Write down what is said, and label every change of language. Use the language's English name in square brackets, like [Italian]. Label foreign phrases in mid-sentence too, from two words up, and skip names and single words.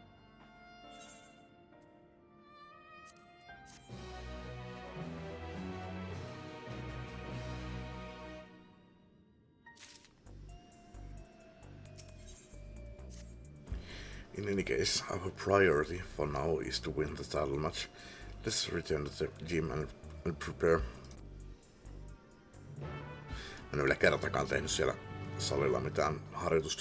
[English] In any case, our priority for now is to win the title match. Let's return to the gym and prepare. [Finnish] Mä en ole vielä kertakaan tehnyt siellä salilla mitään harjoitusta.